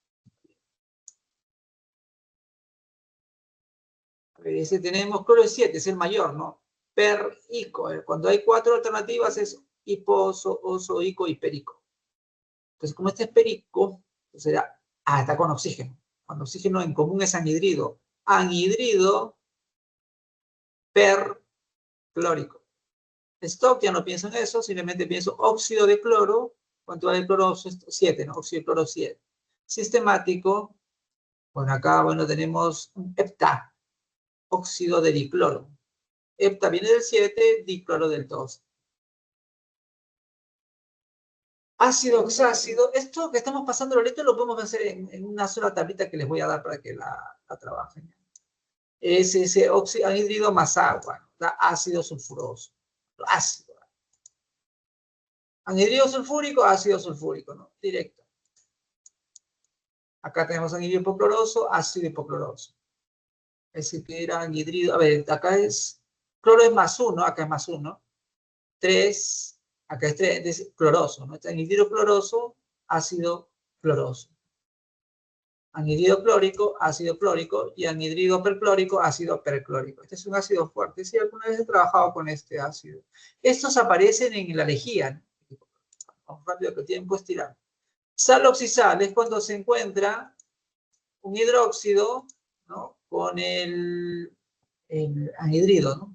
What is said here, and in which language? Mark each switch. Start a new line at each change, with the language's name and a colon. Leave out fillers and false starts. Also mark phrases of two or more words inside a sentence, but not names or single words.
Spanish: Ese tenemos, cloro es 7, es el mayor, ¿no? Perico. Cuando hay 4 alternativas es hiposo, oso, ico y perico. Entonces, como este es perico, pues será, está con oxígeno. Con oxígeno en común es anhidrido. Anhidrido perclórico. Stock, ya no pienso en eso, simplemente pienso óxido de cloro. ¿Cuánto vale el cloro? 7, ¿no? Óxido de cloro 7. Sistemático, bueno, acá, bueno, tenemos un hepta. Óxido de dicloro. Hepta viene del 7, dicloro del 2. Ácido oxácido. Esto que estamos pasando ahorita lo podemos hacer en una sola tablita que les voy a dar para que la trabajen. Es ese óxido anhidrido más agua. Da ácido sulfuroso. Ácido. Anhidrido sulfúrico, ácido sulfúrico, ¿no? Directo. Acá tenemos anhidrido hipocloroso, ácido hipocloroso. Ese que era anhidrido. A ver, acá es. Cloro es más 1, acá es más 1. 3, acá es 3, es cloroso, ¿no? Anhidrido cloroso, ácido cloroso. Anhidrido clórico, ácido clórico, y anhidrido perclórico, ácido perclórico. Este es un ácido fuerte. Sí, alguna vez he trabajado con este ácido. Estos aparecen en la lejía, ¿no? Vamos rápido que el tiempo es tirando. Sal oxisal es cuando se encuentra un hidróxido, ¿no? Con el anhidrido, ¿no?